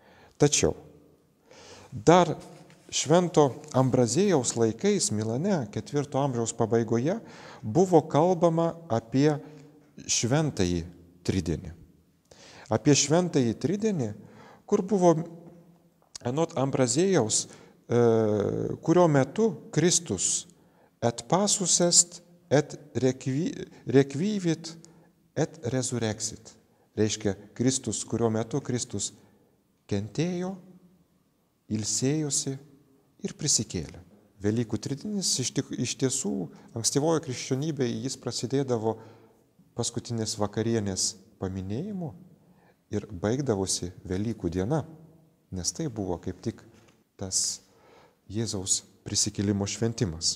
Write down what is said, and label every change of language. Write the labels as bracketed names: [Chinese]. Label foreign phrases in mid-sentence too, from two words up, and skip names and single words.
[Lithuanian] Tačiau Dar švento Ambraziejaus laikais Milane, 4 amžiaus pabaigoje, buvo kalbama apie šventąjį tridienį. Apie šventąjį tridienį, kur buvo, anot Ambraziejaus, kurio metu Kristus [Latin] et passus est, et requivit, et resurrexit. [Lithuanian] Reiškia, Kristus, kurio metu Kristus kentėjo, ilsėjosi ir prisikėlė. Velykų tridienis iš tiesų ankstyvoje krikščionybėje jis prasidėdavo paskutinės vakarienės paminėjimu ir baigdavosi Velykų diena, nes tai buvo kaip tik tas Jėzaus prisikėlimo šventimas.